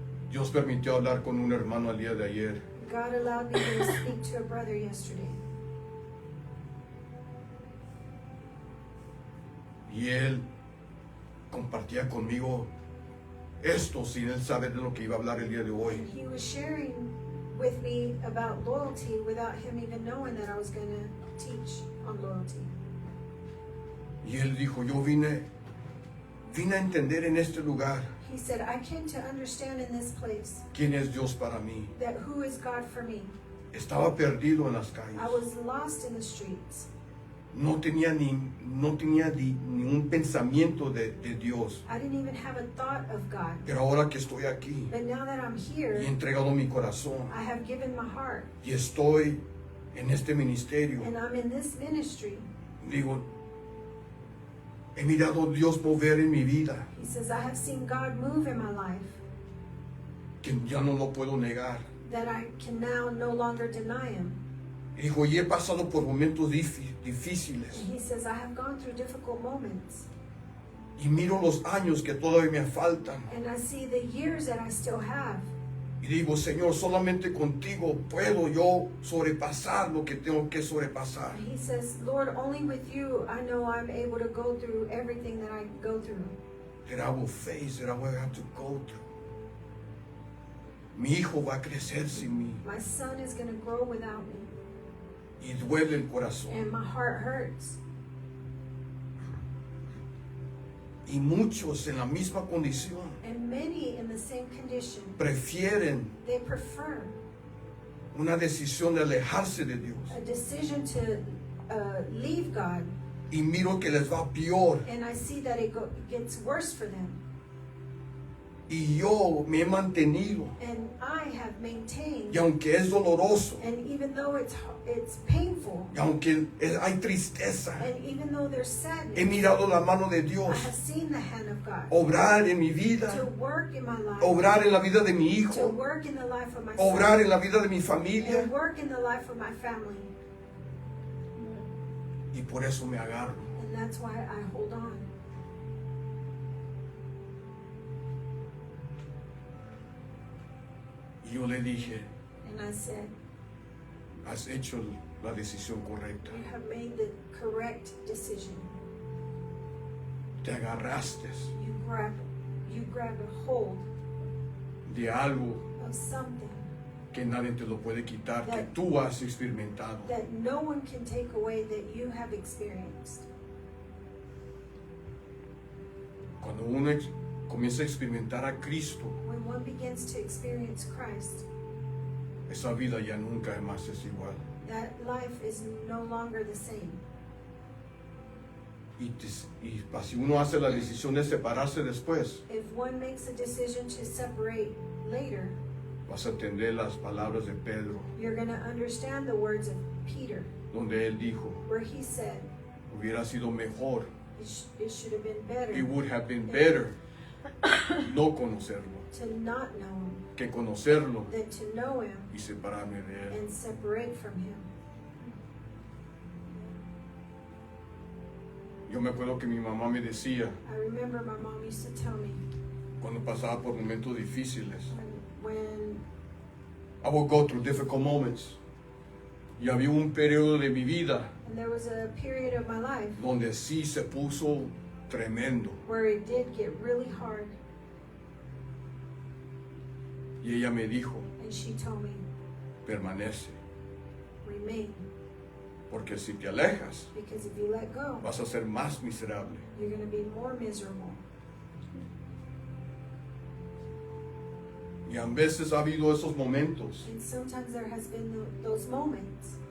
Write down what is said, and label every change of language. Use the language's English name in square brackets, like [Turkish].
[Spanish] Dios permitió hablar con un hermano el día de ayer. [English] God allowed me to speak to a brother yesterday, [Spanish] Y él compartía conmigo esto sin él saber de lo que iba a hablar el día de hoy. [English] and he was sharing with me about loyalty without him even knowing that I was going to teach on loyalty. [Spanish] Y él dijo, yo vine a entender en este lugar [English] He said, I came to understand in this place [Spanish] quién es Dios para mí. [English] that who is God for me. [Spanish] Estaba perdido en las calles. [English] I was lost in the streets. [Spanish] No tenía ni un pensamiento de Dios. [English] I didn't even have a thought of God. [Spanish] Pero ahora que estoy aquí [English] But now that I'm [Spanish] y [English] here, [Spanish] he entregado mi corazón [English] I have given my heart [Spanish] y estoy en este ministerio, [English] and I'm in this ministry. [Spanish] digo, he mirado a Dios mover en mi vida, [English] He says, I have seen God move in my life [Spanish] que ya no lo puedo negar. [English] that I can now no longer deny Him. [Spanish] Y dijo, y he pasado por momentos difíciles [English] And He says, I have gone through difficult moments. [Spanish] y miro los años que todavía me faltan [English] And I see the years that I still have. [Spanish] Y digo, Señor, solamente contigo puedo yo sobrepasar lo que tengo que sobrepasar. [English] And he says, Lord, only with you I know I'm able to go through everything that I go through. That I will face, that I will have to go through. [Spanish] Mi hijo va a crecer sin mí. [English] My son is going to grow without me. [Spanish] Y duele el corazón. [English] And my heart hurts. [Spanish] Y muchos en la misma condición [English] And many in the same condition, [Spanish] prefieren [English] they prefer [Spanish] una decisión de alejarse de Dios. [English] a decision to leave God. [Spanish] Y miro que les va peor. [English] And I see that it gets worse for them. [Spanish] Y yo me he mantenido. [English] And I have maintained. [Spanish] Y aunque es doloroso, [English] And even though it's painful, [Spanish] y aunque hay tristeza, [English] and even though there's sadness, [Spanish] he mirado la mano de [English] I [Spanish] Dios [English] have seen the hand of God [Spanish] obrar en mi [English] to [Spanish] vida, [English] work in my life, [Spanish] obrar en la vida de mi [English] to [Spanish] hijo, [English] work in the life of my [Spanish] obrar [English] son, [Spanish] en la vida de mi familia. [English] and work in the life of my family. [Spanish] Y por eso me agarro. [English] And that's why I hold on. [Spanish] Y yo le dije, [English] And I said, [Spanish] has hecho la decisión correcta. [English] you have made the correct decision. [Spanish] Te agarraste [English] You grab a hold [Spanish] de algo [English] of something [Spanish] que nadie te lo puede quitar, que tú has experimentado. [English] that no one can take away that you have experienced. [Spanish] Cuando uno comienza a experimentar a Cristo, [English] When one begins to experience Christ, [Spanish] esa vida ya nunca más es igual. [English] that life is no longer the same. [Spanish] Y si uno hace la decisión de separarse después, [English] If one makes a decision to separate later, [Spanish] vas a entender las palabras de Pedro, [English] you're going to understand the words of Peter, [Spanish] donde él dijo, [English] where he said, [Spanish] hubiera sido mejor, [English] it should have been better it would have been better [Spanish] no conocerlo, [English] to not know him [Spanish] que conocerlo [English] than to know him [Spanish] y separarme de él. [English] and separate from him. [Spanish] Yo me acuerdo que mi mamá me decía, [English] I remember my mom used to tell me [Spanish] cuando pasaba por momentos difíciles, [English] when I would go through difficult moments. [Spanish] Y había un periodo de mi vida [English] and there was a period of my life [Spanish] donde sí se puso tremendo. [English] where it did get really hard, [Spanish] Y ella me dijo, [English] and she told me, [Spanish] permanece, [English] remain, [Spanish] porque si te alejas, [English] because if you let go, [Spanish] vas a ser más miserable. [English] you're going to be more miserable. [Spanish] Y a veces ha habido esos momentos [English] And sometimes there has been those moments